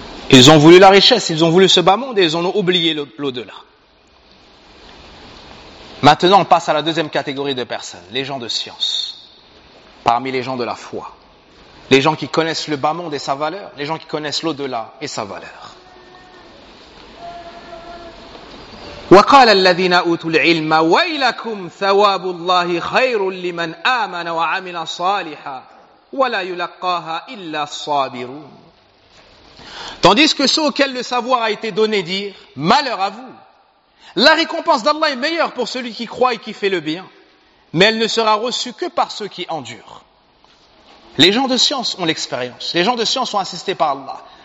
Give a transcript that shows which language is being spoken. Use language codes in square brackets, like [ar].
[fr] Ils ont voulu la richesse, ils ont voulu ce bas monde et ils en ont oublié l'au-delà. Maintenant, on passe à la deuxième catégorie de personnes, les gens de science, parmi les gens de la foi, les gens qui connaissent le bas monde et sa valeur, les gens qui connaissent l'au-delà et sa valeur. [ar] وقال الذين أوتوا العلم ويلكم ثواب الله خير لمن آمن وعمل صالحا ولا يلقاها إلا الصابرون. [fr] Tandis que ceux auxquels le savoir a été donné dirent, malheur à vous. La récompense d'Allah est meilleure pour celui qui croit et qui fait le bien, mais elle ne sera reçue que par ceux qui endurent. Les gens de science ont l'expérience. Les gens de science sont assistés par Allah.